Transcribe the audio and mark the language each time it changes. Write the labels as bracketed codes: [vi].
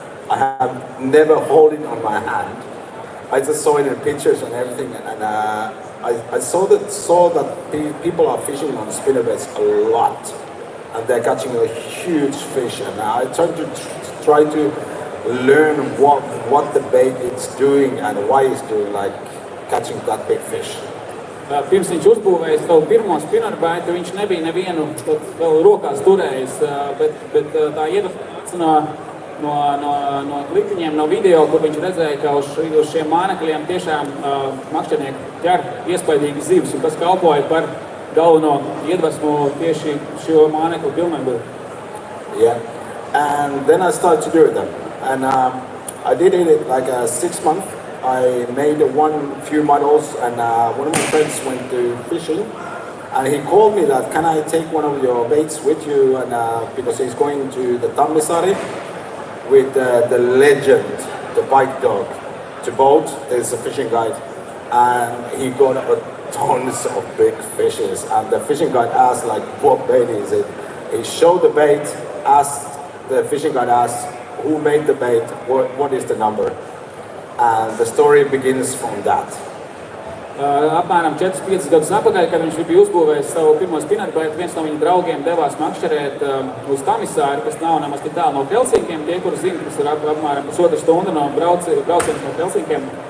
[en] I have never held it on my hand. I just saw it in pictures and everything, and I saw that people are fishing on spinnerbaits a lot, and they're catching a huge fish. And I try to learn what the bait is doing and why it's doing, like catching that big fish. [lv] Pirms viņš uzbūvēja savu pirmo spinerbaitu, viņš nebija nevienu vēl rokās turējis, bet tā iedvesma no klitiņiem, no video, kur viņš redzēja, ka uz šiem mānekļiem tiešām makšķernieki ķer iespaidīgi zivs, un tas kalpoja par galveno iedvesmu tieši šo mānekļu pilnveidot. [en] Yeah, and then I started to do it then, and I did it like 6 months. I made few models, and one of my friends went to fishing, and he called me that, can I take one of your baits with you, and because he's going to the Semināra with the legend, the bike dog, to boat. There's a fishing guide, and he got tons of big fishes, and the fishing guide asked like, what bait is it? He showed the bait, the fishing guide asked, who made the bait, what is the number? And the story begins from that. [lv] Apmēram 4-5 gadus atpakaļ, kad viņš bija uzbūvējis savu pirmo spinerbaitu, viens no viņa draugiem devās makšķerēt uz Semināru, kas nav nemaz tik tālu no Helsinkiem. Tie, kuri zina, kas ir apmēram 1,5 stundu no brauciens no Helsinkiem.